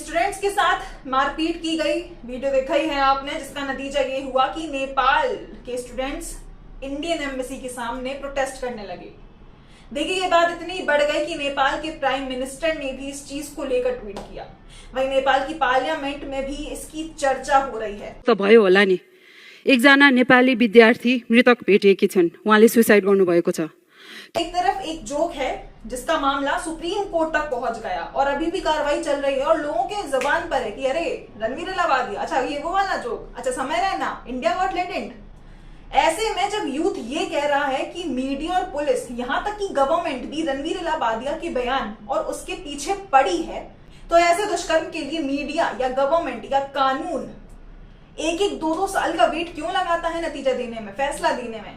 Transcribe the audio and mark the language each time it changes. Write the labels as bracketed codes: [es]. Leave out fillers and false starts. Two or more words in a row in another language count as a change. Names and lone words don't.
[hi] स्टूडेंट्स के साथ मारपीट की गई, वीडियो देखा ही है आपने, जिसका नतीजा ये हुआ कि नेपाल के स्टूडेंट्स इंडियन एम्बेसी के सामने प्रोटेस्ट करने लगे। देखिए, ये बात इतनी बढ़ गई कि नेपाल के प्राइम मिनिस्टर ने भी इस चीज को लेकर ट्वीट किया। वहीं नेपाल की पार्लियामेंट में भी इसकी चर्चा हो रही है। [ne] त भयो होला नि, एकजना नेपाली विद्यार्थी मृतक भेटिएकी छन्, उहाँले सुसाइड गर्नुभएको छ। [hi] एक तरफ एक जोक है जिसका मामला सुप्रीम कोर्ट तक पहुंच गया और अभी भी कार्रवाई चल रही है और लोगों के जबान पर है कि अरे रणवीर इलाहाबादी, अच्छा ये वो वाला जोक, अच्छा समय रहना, इंडिया गॉट टैलेंट। ऐसे में जब यूथ ये कह रहा है कि मीडिया और पुलिस, यहाँ तक कि गवर्नमेंट भी रणवीर इलाहाबादिया के बयान और उसके पीछे पड़ी है, तो ऐसे दुष्कर्म के लिए मीडिया या गवर्नमेंट या कानून एक 2 साल का वेट क्यों लगाता है नतीजा देने में, फैसला देने में।